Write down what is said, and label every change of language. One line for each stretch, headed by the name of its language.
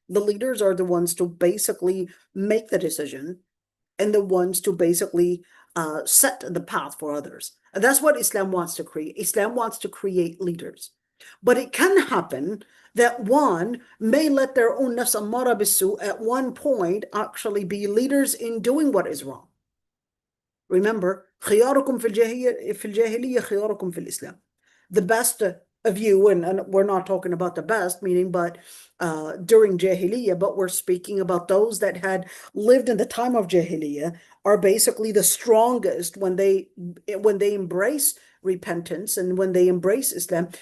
English: The leaders are the ones to basically make the decision, and the ones to basically set the path for others. And that's what Islam wants to create. Islam wants to create leaders. But it can happen that one may let their own nafs ammara bis-su' at one point actually be leaders in doing what is wrong. Remember,
Arabic: خياركم في الجاهلية خياركم في الإسلام.
English: The best of you, and we're not talking about the best, meaning but during Jahiliyyah, but we're speaking about those that had lived in the time of Jahiliyyah, are basically the strongest when they embrace repentance and when they embrace Islam.